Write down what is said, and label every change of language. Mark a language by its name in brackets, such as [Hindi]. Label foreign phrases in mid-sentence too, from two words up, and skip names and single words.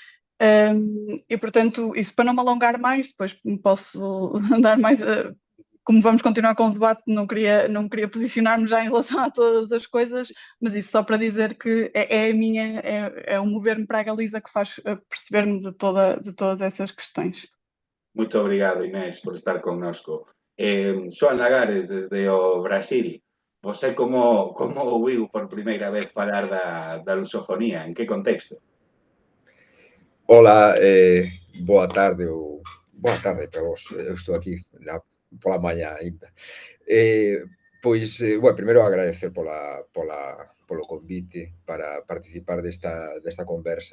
[Portuguese] E portanto, isso para não me alongar mais, depois posso andar mais como vamos continuar com o debate, não queria posicionar-me já em relação a todas as coisas, mas isso só para dizer que é o mover-me para a Galiza que faz perceber-me de todas essas questões. Muito obrigado, Inés, por estar connosco. Joan Lagares, desde o Brasil. Você como ouviu por primeira vez falar da lusofonía? [Galician] En que contexto? Ola, boa tarde para vos. Eu estou aquí pola mañá aínda. Pois, bueno, primeiro agradecer polo convite para participar desta conversa.